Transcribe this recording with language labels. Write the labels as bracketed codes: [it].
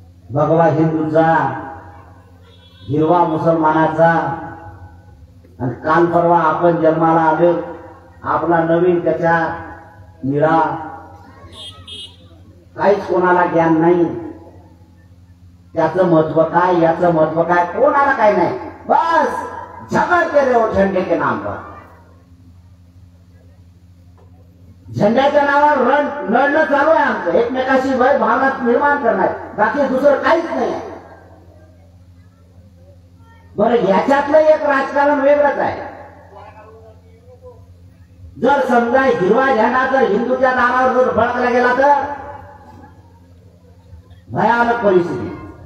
[mr] भगवा हिंदूचा, हिरवा मुसलमानाचा. आणि काल परवा आपण जन्माला आलो, आपला नवीन त्याच्या निळा, काहीच कोणाला ज्ञान नाही. त्याचं महत्व काय, याचं महत्व काय, कोणाला काय नाही. [hi] बस झगडते रे वो झंडे के नाम पर. [mr] झेंड्याच्या नावावर लढणं चालू आहे आमचं, एकमेकाशी वय भावना निर्माण करणार, बाकी दुसरं काहीच नाही. बरं, याच्यातलं एक राजकारण वेगळंच आहे. जर समजा हिरवा झेंडा जर हिंदूच्या दारावर जर फडकला गेला तर भयानक परिस्थिती.